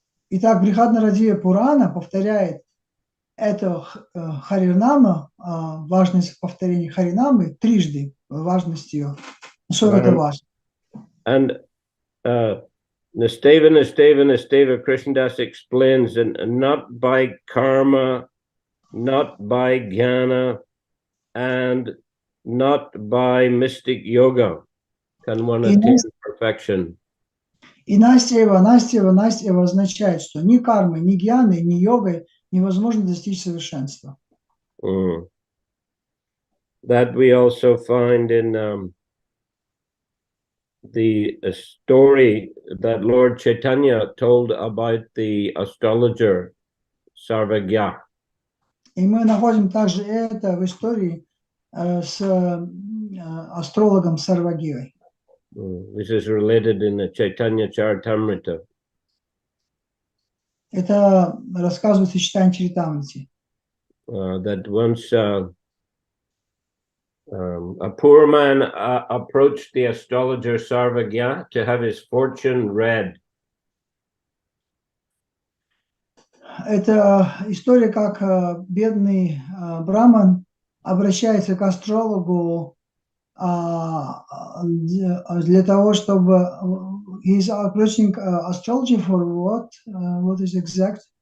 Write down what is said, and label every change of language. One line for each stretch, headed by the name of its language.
Russian: Итак, Брихад Нарадия Пурана повторяет это Харинама, важность повторения Харинамы трижды, важность ее. Что это важно?
English: And Nasteva Krishnadas explains, and not by karma, not by jnana, and not by mystic yoga can one attain perfection.
Russian: И Настева означает, что ни кармой, ни гьяной, ни йогой невозможно достичь совершенства.
English: That we also find in the story that Lord Chaitanya told about the astrologer Sarvagya.
Russian: И мы находим также это в истории с астрологом Сарвагьей.
English: Which is related in the Chaitanya Charitamrita.
Russian: Это рассказывается в Чайтанья Чаритамрите.
English: That once a poor man approached the astrologer Sarvagya to have his fortune read.
Russian: Это история, как бедный браман обращается к астрологу для того, чтобы
English: he's approaching astrology for what is exact